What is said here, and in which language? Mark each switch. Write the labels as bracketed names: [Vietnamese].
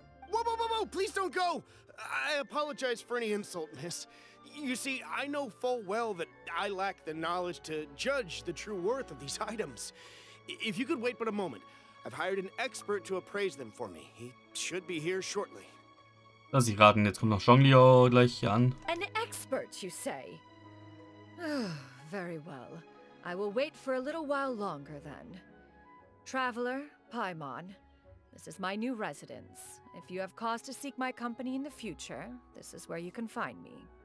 [English] Whoa, whoa, whoa, whoa! Please don't go! I apologize for any insult, miss. You see, I know full well that I lack the knowledge to judge the true worth of these items. If you could wait but a moment, I've hired an expert to appraise them for me. He should be here shortly. [German] Lass ich raten, jetzt kommt noch Zhongliao gleich hier an. [English] An expert, you say? Very well. I will wait for a little while longer then. Traveler, Paimon, this is my new residence. If you have cause to seek my company in the future, this is where you can find me.